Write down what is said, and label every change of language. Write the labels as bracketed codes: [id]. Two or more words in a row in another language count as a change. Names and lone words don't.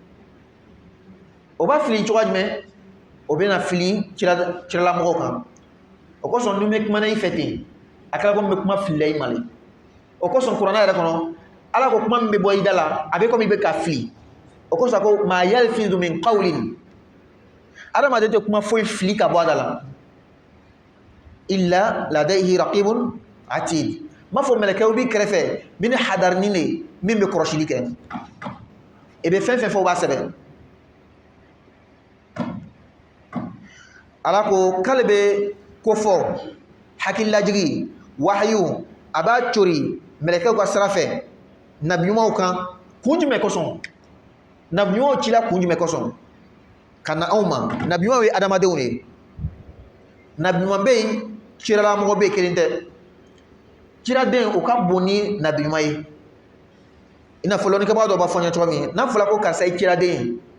[bm] o b'a fili cogoya jumɛn o bɛna fili cilalamɔgɔw kan o kosɔn ni bɛ kumana i fɛ ten a kɛra komi bɛ kuma filila i ma le o kosɔn kuranɛ yɛrɛ kɔnɔ ala ko kuma min bɛ bɔ i da la a bɛ komi i bɛ ka fili o kosɔn ko [ar] ما يلفظ من قول [bm] adamaden tɛ kuma foyi fili ka bɔ a da la [ar] إلا لديه رقيب عتيد [bm] ma fɔ mɛlɛkɛw b'i kɛrɛfɛ min ni hadarinin de min bɛ kɔlɔsili kɛ i bɛ fɛn fɛn fɔ o b'a sɛbɛn ala ko k'ale bɛ ko fɔ hakililajigi wahayu a b'a cori mɛlɛkɛw ka sira fɛ nabiɲumanw kan kun jumɛn kosɔn nabiɲumanw cila kun jumɛn kosɔn ka na anw ma nabiɲumanw ye adamadenw de ye nabiɲuman bɛ yen cilalamɔgɔ bɛ yen kelen tɛ ciraden o ka bon ni nabiɲuman ye i n'a fɔ lɔnnikɛbaga dɔ b'a fɔ n ye cogo min n'a fɔra ko karisa ye ciraden